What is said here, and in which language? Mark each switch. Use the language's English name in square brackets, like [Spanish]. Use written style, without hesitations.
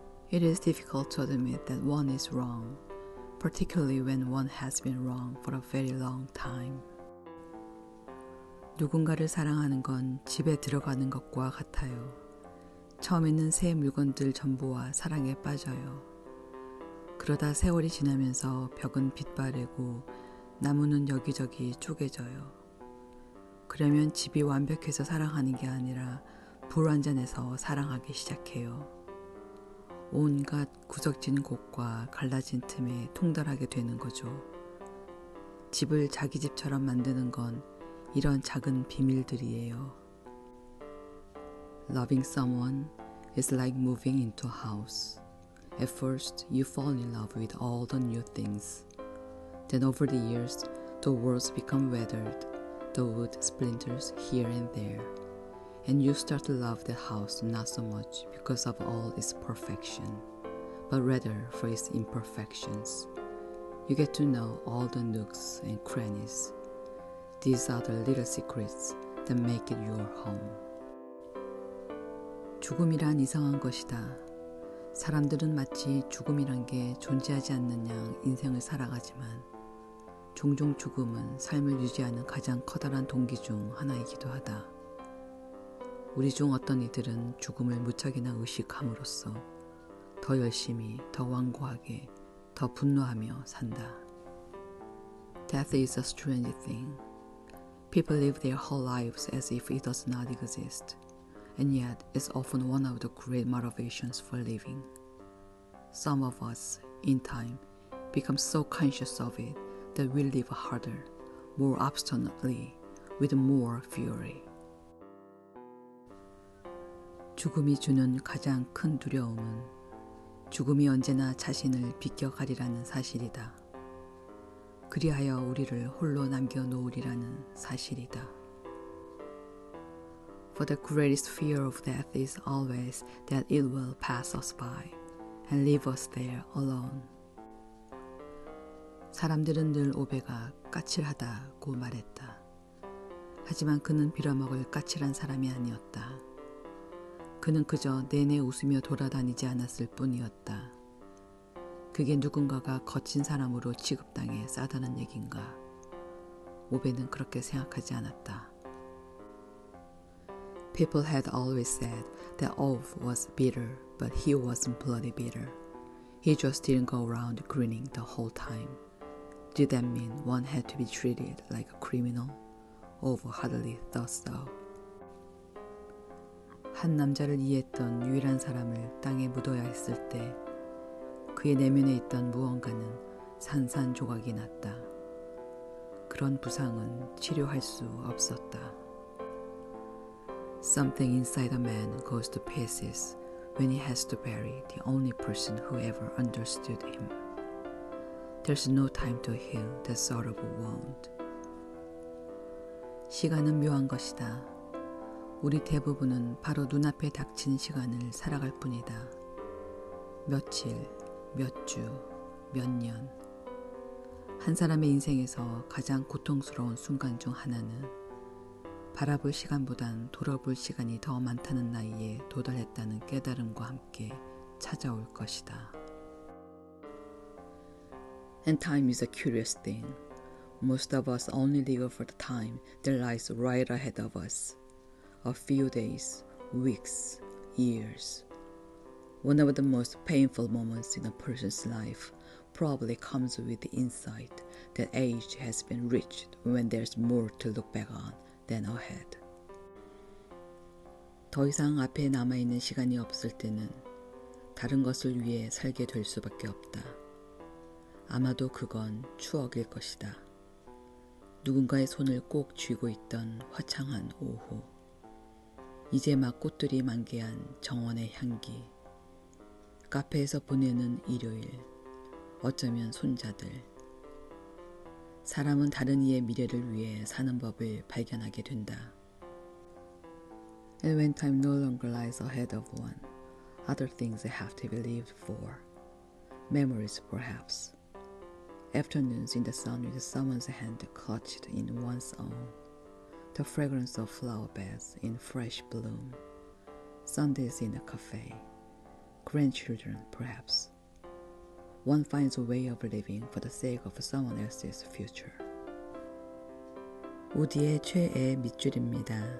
[English] It is difficult to admit that one is wrong, particularly when one has been wrong for a very long time. [Korean] 누군가를 사랑하는 건 집에 들어가는 것과 같아요. 처음에는 새 물건들 전부와 사랑에 빠져요. 그러다 세월이 지나면서 벽은 빛바래고 나무는 여기저기 쪼개져요. 그러면 집이 완벽해서 사랑하는 게 아니라 불완전해서 사랑하기 시작해요. 온갖 구석진 곳과 갈라진 틈에 통달하게 되는 거죠. 집을 자기 집처럼 만드는 건 이런 작은 비밀들이에요. [English] Loving someone is like moving into a house. At first, you fall in love with all the new things. Then over the years, the walls become weathered, the wood splinters here and there, and you start to love the house not so much because of all its perfection, but rather for its imperfections. You get to know all the nooks and crannies. These are the little secrets that make it your home. [Korean] 죽음이란 이상한 것이다. 사람들은 마치 죽음이란 게 존재하지 않는 양 인생을 살아가지만 종종 죽음은 삶을 유지하는 가장 커다란 동기 중 하나이기도 하다. 우리 중 어떤 이들은 죽음을 무척이나 의식함으로써 더 열심히, 더 완고하게, 더 분노하며 산다. [English] Death is a strange thing. People live their whole lives as if it does not exist, and yet it's often one of the great motivations for living. Some of us, in time, become so conscious of it that we live harder, more obstinately, with more fury. [Korean] 죽음이 주는 가장 큰 두려움은 죽음이 언제나 자신을 비껴가리라는 사실이다. 그리하여 우리를 홀로 남겨놓으리라는 사실이다. [English] For the greatest fear of death is always that it will pass us by and leave us there alone. [Korean] 사람들은 늘 오베가 까칠하다고 말했다. 하지만 그는 빌어먹을 까칠한 사람이 아니었다. 그는 그저 내내 웃으며 돌아다니지 않았을 뿐이었다. 그게 누군가가 거친 사람으로 취급당해 싸다는 얘긴가? 오베는 그렇게 생각하지 않았다. [English] People had always said that Ove was bitter, but he wasn't bloody bitter. He just didn't go around grinning the whole time. Did that mean one had to be treated like a criminal? Ove hardly thought so. [Korean] 한 남자를 이해했던 유일한 사람을 땅에 묻어야 했을 때 그의 내면에 있던 무언가는 산산조각이 났다. 그런 부상은 치료할 수 없었다. [English] Something inside a man goes to pieces when he has to bury the only person who ever understood him. There's no time to heal that sort of a wound. [Korean] 시간은 묘한 것이다. 우리 대부분은 바로 눈앞에 닥친 시간을 살아갈 뿐이다. 며칠, 몇 주, 몇 년. 한 사람의 인생에서 가장 고통스러운 순간 중 하나는 바라볼 시간보단 돌아볼 시간이 더 많다는 나이에 도달했다는 깨달음과 함께 찾아올 것이다. [English] And time is a curious thing. Most of us only live for the time that lies right ahead of us. A few days, weeks, years. One of the most painful moments in a person's life probably comes with the insight that age has been reached when there's more to look back on than ahead. [Korean] 더 이상 앞에 남아있는 시간이 없을 때는 다른 것을 위해 살게 될 수밖에 없다. 아마도 그건 추억일 것이다. 누군가의 손을 꼭 쥐고 있던 화창한 오후. 이제 막 꽃들이 만개한 정원의 향기. 카페에서 보내는 일요일. 어쩌면 손자들. 사람은 다른 이의 미래를 위해 사는 법을 발견하게 된다. [English] And when time no longer lies ahead of one, other things have to be lived for. Memories, perhaps. Afternoons in the sun with someone's hand clutched in one's own. The fragrance of flower beds in fresh bloom. Sundays in a cafe. Grandchildren, perhaps. One finds a way of living for the sake of someone else's future. [Korean] 우디의 최애 밑줄입니다.